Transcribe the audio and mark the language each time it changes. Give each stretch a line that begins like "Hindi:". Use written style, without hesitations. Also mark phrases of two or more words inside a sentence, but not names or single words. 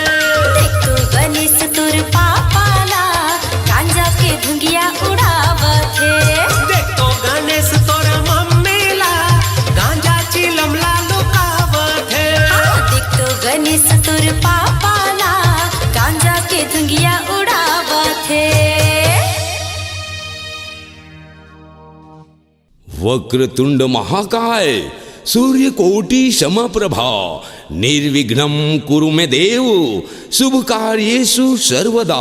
Chhattisgarhi: देख तो गणेश तोर पापाला गांजा के धुंगिया उड़ावत है। देख तो गणेश तोर मम्मी ला गांजा चिलम लालू कावत है। देख तो गणेश तोर पापाला गांजा के धुंगिया उड़ावत है।
Sanskrit: वक्रतुंड महाकाय, सूर्यकोटि समप्रभा, निर्विघ्नं कुरु मे देव, शुभ कार्येषु सर्वदा।